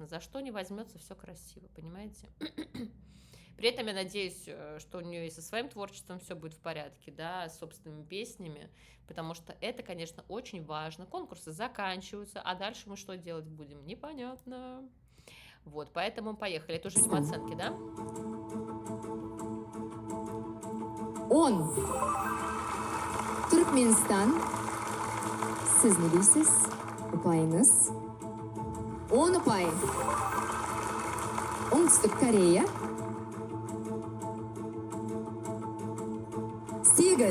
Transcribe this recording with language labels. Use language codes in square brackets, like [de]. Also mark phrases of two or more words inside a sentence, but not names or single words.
[ru] За что не возьмется, все красиво, понимаете? При этом я надеюсь, что у нее и со своим творчеством все будет в порядке, да, с собственными песнями, потому что это, конечно, очень важно. Конкурсы заканчиваются, а дальше мы что делать будем? Непонятно. Вот, поэтому поехали. Это уже не оценки, да? Он. [kk] Turkmenistan. Siz ne deysiz? Upayınız. 10 upay. Оңтүстік Корея. 8.